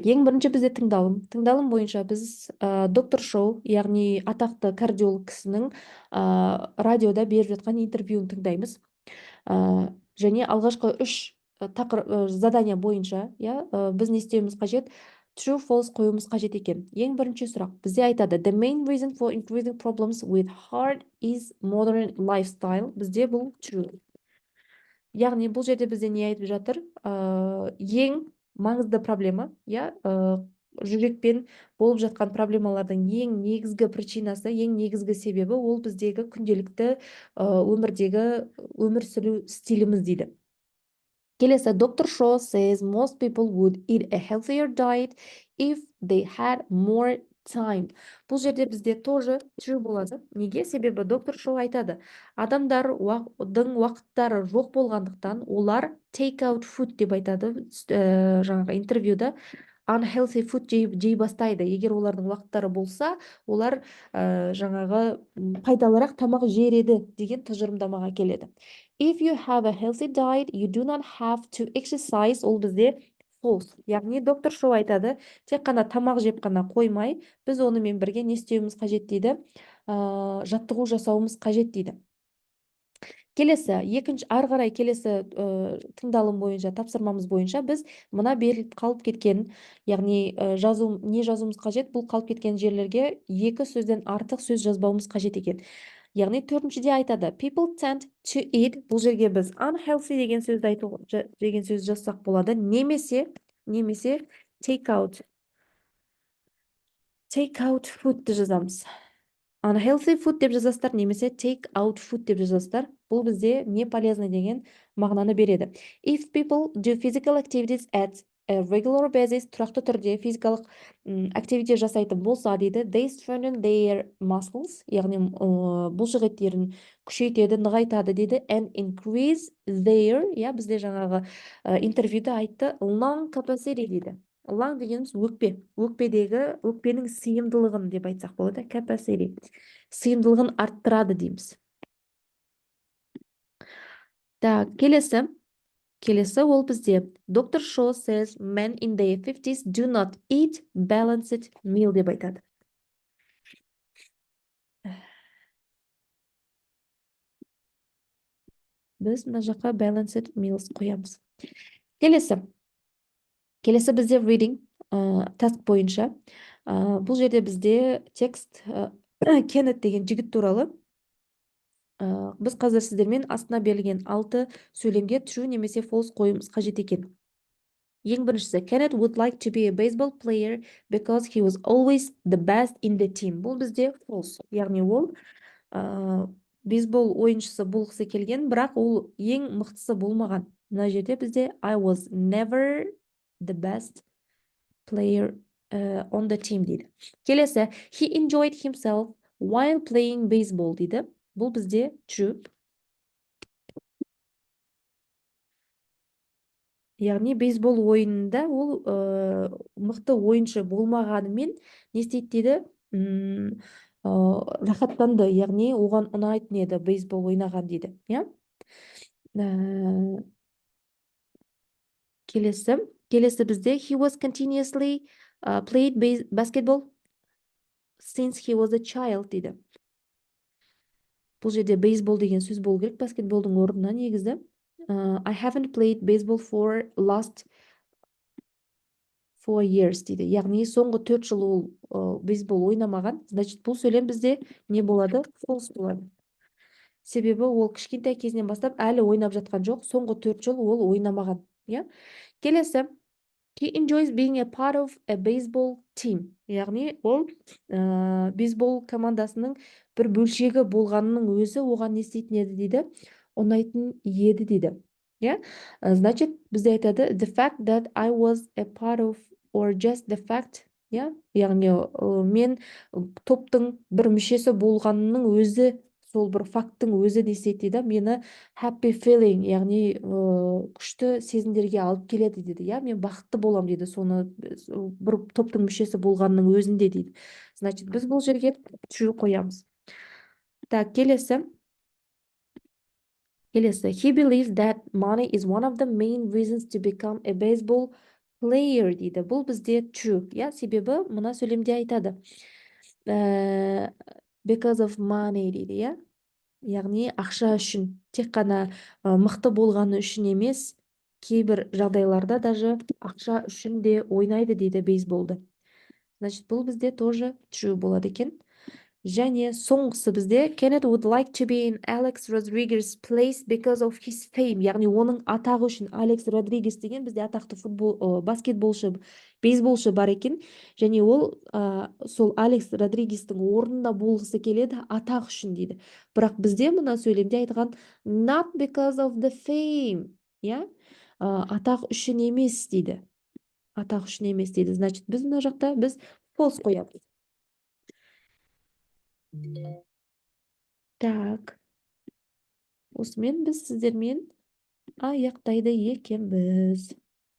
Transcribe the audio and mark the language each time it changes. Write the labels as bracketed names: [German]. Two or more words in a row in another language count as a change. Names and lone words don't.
[Kazakh] Ең бірінші бізде тыңдалым. Тыңдалым бойынша біз доктор Шоу, яғни атақты кардиолог кісінің радиода беріп жатқан интервьюін тыңдаймыз. Және алғашқы үш задания бойынша біз не істеуіміз қажет? [English] True, false [Kazakh] қоюымыз қажет екен. Ең бірінші сұрақ бізде айтады: [English] The main reason for increasing problems with heart is modern lifestyle. [Kazakh] Бізде бұл true. Яғни бұл жерде бізде не айтып жатыр? Ең маңызды проблема, жүрекпен болып жатқан проблемалардың ең негізгі причинасы, ең негізгі себебі ол біздегі күнделікті өмірдегі өмір сүру стиліміз дейді. Келесі, доктор Шо [English] says most people would eat a healthier diet if they had more time. [Kazakh] Бұл жерде бізде тоже true болады. Неге? Себебі доктор Шо айтады, адамдардың уақыттары жоқ болғандықтан олар [English] take out food [Kazakh] деп айтады жаңағы интервьюда. [English] Unhealthy food [Kazakh] жей бастайды. Егер олардың уақыттары болса, олар жаңағы пайдалырақ тамақ жер еді деген тұжырымдамаға келеді. [English] If you have a healthy diet, you do not have to exercise. [Kazakh] Ол бізде false. Яғни доктор Шоу айтады, тек қана тамақ жеп қана қоймай, біз онымен бірге не істеуіміз қажет дейді, жаттығу жасауымыз қажет дейді. Келесі, ары қарай келесі тыңдалым бойынша, тапсырмамыз бойынша біз мына беріліп қалып кеткен, яғни не жазуымыз қажет? Бұл қалып кеткен жерлерге екі сөзден артық сөз жазбауымыз қажет екен. Яғни төртіншіде айтады, [English] people tend to eat. [Kazakh] Бұл жерге біз unhealthy деген сөз жазсақ болады. Немесе [English] take out food [Kazakh] жазамыз. [English] Unhealthy food [Kazakh] деп жазасыздар, немесе [English] take out food [Kazakh] деп жазасыздар. Бұл бізде не полезный деген мағынаны береді. [English] If people do physical activities at a regular basis, [Kazakh] тұрақты түрде физикалық активити жасайтын болса дейді, [English] they strengthen their muscles, [Kazakh] яғни бұлшықеттерін күшейтеді, нығайтады дейді, [English] and increase their, [Kazakh] бізде жаңағы интервьюда айтты, [English] lung capacity [Kazakh] дейді. Lung дегеніміз өкпенің сыйымдылығын деп айтсақ болады, capacity. Сыйымдылығын арттырады дейміз. Так, келесі ол бізде доктор Шо [English] says men in their 50s do not eat balanced meal [Kazakh] деп айтады. Біз мына жаққа [English] balanced meals [Kazakh] қоямыз. Келесі бізде [English] reading task [Kazakh] бойынша. Бұл жерде бізде текст Кеннет деген жігіт туралы. Біз қазір сіздермен астына берілген 6 сөйлемге true немесе false қойымыз қажет екен. Ең біріншісі, [English] Kenneth would like to be a baseball player because he was always the best in the team. [Kazakh] Бұл бізде false. Яғни ол бейсбол ойыншысы болғысы келген, бірақ ол ең мықтысы болмаған. Мына жерде бізде [English] I was never the best player on the team [Kazakh] дейді. Келесі, [English] he enjoyed himself while playing baseball дейді. [Kazakh] Бұл бізде true. Яғни бейсбол ойынында ол мықты ойыншы болмағанымен не істейді дейді, рахаттанды, яғни оған ұнайтын еді бейсбол ойнаған дейді. Келесі бізде [English] he was continuously played basketball since he was a child дейді. [Kazakh] Бұл жерде бейсбол деген сөз болу керек баскетболдың орнына негізі. [English] I haven't played baseball for last 4 years дейді. [Kazakh] Яғни соңғы 4 жыл ол бейсбол ойнамаған. Значит, бұл сөйлем бізде не болады? False болады. Себебі ол кішкентай кезінен бастап әлі ойнап жатқан жоқ. Соңғы 4 жыл ол ойнамаған. Келесі, [English] he enjoys being a part of a baseball team. [Kazakh] Яғни ол бейсбол командасының бір бөлшегі болғанының өзі оған не істейтін еді дейді, ұнайтын еді дейді. Значит, бізде айтады [English] the fact that I was a part of or just the fact, [Kazakh] яғни мен топтың бір мүшесі болғанның өзі, сол бір факттың өзі не істейді дейді, мені [English] happy feeling, [Kazakh] яғни күшті сезімдерге алып келеді дейді. Мен бақытты болам дейді, соны бір топтың мүшесі болғанның өзінде дейді. Значит, біз бұл жерге true қоямыз. Так, келесі. Келесі. [English] He believes that money is one of the main reasons to become a baseball player дейді. [Kazakh] Бұл бізде true. Я, себебі мына сөйлемде айтады. Ә, [English] because of money дейді, я. [Kazakh] Яғни ақша үшін. Тек қана мықты болғаны үшін емес, кейбір жағдайларда даже ақша үшін де ойнайды дейді бейсболды. Значит, бұл бізде тоже true болады екен. Және соңғысы бізде [English] Kenneth would like to be in Alex Rodriguez's place because of his fame. [Kazakh] Яғни оның атағы үшін Алекс Родригес деген бізде атақты баскетболшы, бейсболшы бар екен. Және ол сол Алекс Родригестің орнында болғысы келеді атақ үшін дейді. Бірақ бізде мына сөйлемде айтқан not because of the fame. Я? Атақ үшін емес дейді. Атақ үшін емес дейді. Значит, біз мына жақта біз false қоямыз. Так, осымен біз сіздермен аяқтайды екенбіз.